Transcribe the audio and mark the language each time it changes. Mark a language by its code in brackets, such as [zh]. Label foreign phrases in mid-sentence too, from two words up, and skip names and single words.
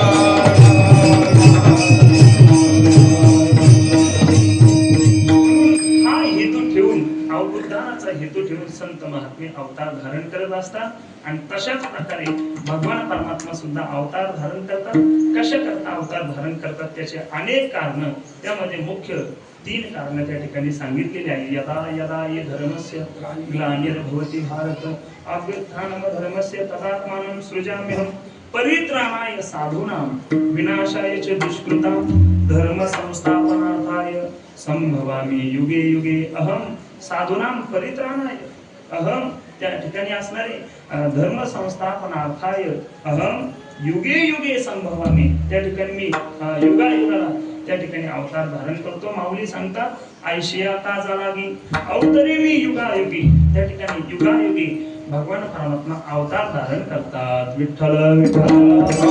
[mr] अवबुद्धानाचा हेतू ठेवून संत महात्मे अवतार धारण करत असतात आणि तशाच प्रकारे भगवान परमात्मा सुद्धा अवतार धारण करतात कशा करता अवतार धारण करतात त्याचे अनेक कारण त्यामध्ये मुख्य 3 कारण त्या ठिकाणी सांगितलेली आहे [sa] यदा यदा ये धर्मस्य ग्लानिर्भवति भारत अभ्युत्थानम धर्मस्य तदात्मानं सृजाम्यहं परित्राणाय साधूनां विनाशाय च दुष्कृतां धर्म संस्थापनार्थाय संभवामि युगे युगे अहम साधूनां परित्राणाय अहम [mr] त्या ठिकाणी असणारे [sa] धर्म संस्थापनार्थाय अहम युगे युगे संभवामि [mr] त्या ठिकाणी मी युगायुगाला त्या ठिकाणी अवतार धारण करतो माऊली सांगतात आयशिया का जालागी अवतरी मी युगायुगी त्या ठिकाणी युगायुगी भगवान परमात्मा अवतार धारण करतात विठ्ठल विठ्ठल